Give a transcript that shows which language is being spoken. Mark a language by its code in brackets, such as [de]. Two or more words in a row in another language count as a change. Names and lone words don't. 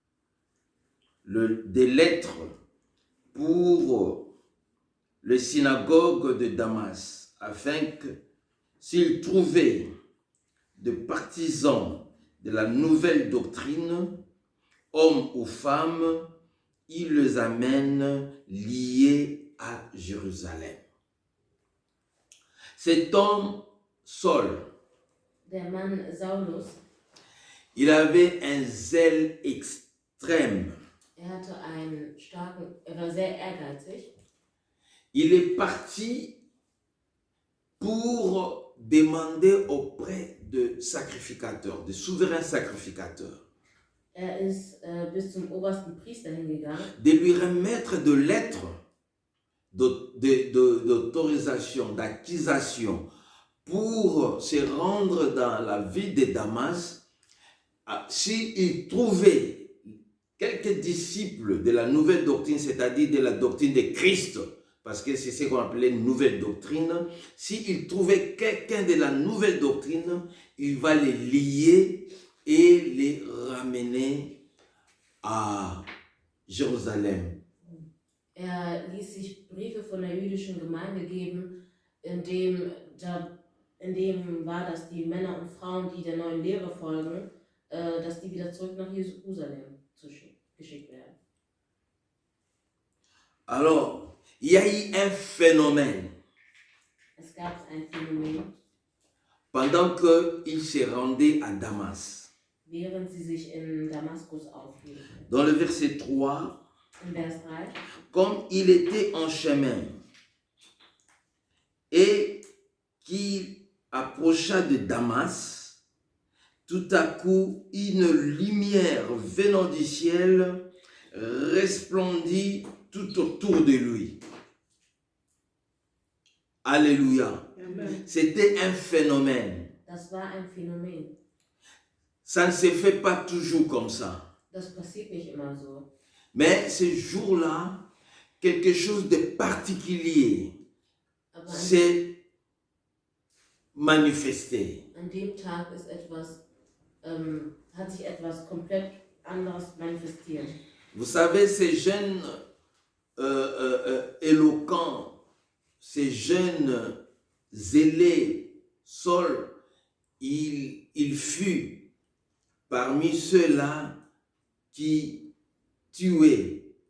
[fr] des lettres pour le synagogue de Damas, afin que s'il trouvait de partisans de la nouvelle doctrine, hommes ou femmes, il les amène liés à Jérusalem. Cet homme, Saul, [de] Der Mann Saulus, [fr] il avait un zèle extrême. [de] er war sehr ehrgeizig. [fr] Il est parti pour demander auprès de sacrificateurs, de souverains sacrificateurs, [de] Ist bis zum obersten Priester hingegangen, [fr] de lui remettre de lettres d'autorisation, d'acquisition pour se rendre dans la ville de Damas. S'il trouvait quelques disciples de la nouvelle doctrine, c'est-à-dire de la doctrine de Christ, parce que c'est ce qu'on appelait nouvelle doctrine, s'il trouvait quelqu'un de la nouvelle doctrine, il va les lier et les ramener à Jérusalem. [de] Ließ sich Briefe von der jüdischen Gemeinde geben, in dem war, dass die Männer und Frauen, die der neuen Lehre folgen, dass die wieder zurück nach Jerusalem geschickt werden. [fr] Alors, il y a eu un phénomène. [de] Es gab ein Phänomen, [fr] Pendant qu'il se rendait à Damas. [de] während sie sich in Damaskus aufhielten. [fr] Dans le verset 3, [de] In Vers 3. [fr] comme il était en chemin et qu'il approcha de Damas, tout à coup, une lumière venant du ciel resplendit tout autour de lui. Alléluia. Amen. C'était un phénomène. [de] Das war ein Phänomen. [fr] Ça ne se fait pas toujours comme ça. [de] Das passiert nicht immer so. [fr] Mais ce jour-là, quelque chose de particulier [de] Aber [fr] s'est manifesté. [de] an dem Tag ist hat sich etwas komplett anderes manifestiert. [fr] Vous savez, ces jeunes éloquents, ces jeunes zélés, Saul, il fut parmi ceux-là qui tuaient.